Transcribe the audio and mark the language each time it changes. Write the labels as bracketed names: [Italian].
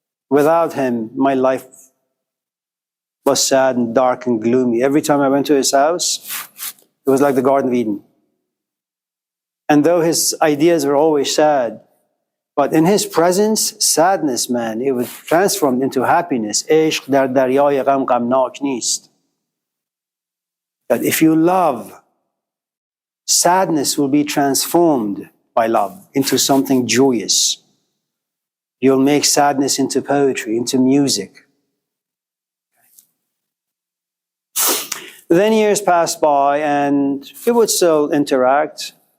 [English] Without him, my life was sad and dark and gloomy. Every time I went to his house, it was like the Garden of Eden. And though his ideas were always sad, but in his presence, sadness, man, it was transformed into happiness. [Persian] عشق در دریای غم غمناک نیست. [English] That if you love, sadness will be transformed by love into something joyous. You'll make sadness into poetry, into music. Then years passed by and we would still interact.